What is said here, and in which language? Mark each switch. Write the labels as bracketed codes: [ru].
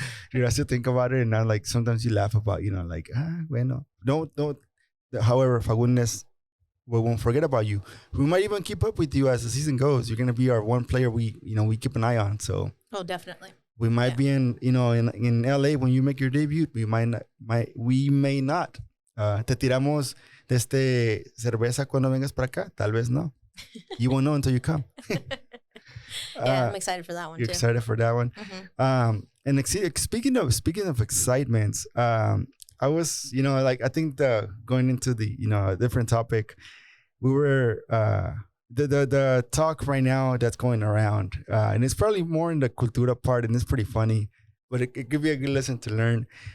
[en] Dude, I still think about it, and I like sometimes you laugh about, bueno. Don't. However, Fagundez, we won't forget about you. We might even keep up with you as the season goes. You're gonna be our one player we keep an eye on. So. Oh, definitely. We might be in LA when you make your debut. We may not. [es] Te tiramos cerveza cuando vengas para acá. Tal vez no. [en] You won't know until you come. I'm excited for that one. You're excited for that one. Mm-hmm. And speaking of excitements, I was, I think going into the, different topic, we were, the talk right now that's going around, and it's probably more in the cultura part, and it's pretty funny, but it could be a good lesson to learn.